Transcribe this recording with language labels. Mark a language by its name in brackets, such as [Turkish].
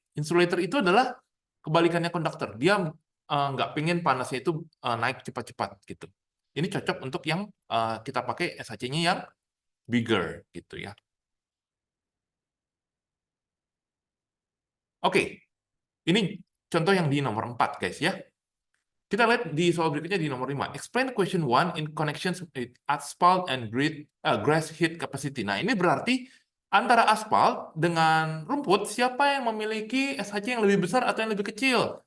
[Indonesian] Insulator itu adalah kebalikannya konduktor. Dia nggak pengen panasnya itu naik cepat-cepat gitu. Ini cocok untuk yang kita pakai SHC-nya yang bigger gitu ya. Oke, ini contoh yang di nomor 4, guys ya. Kita lihat di soal berikutnya di nomor 5. [English] Explain question 1 in connection with asphalt and grass heat capacity. [Indonesian] Nah, ini berarti antara aspal dengan rumput, siapa yang memiliki SHC yang lebih besar atau yang lebih kecil?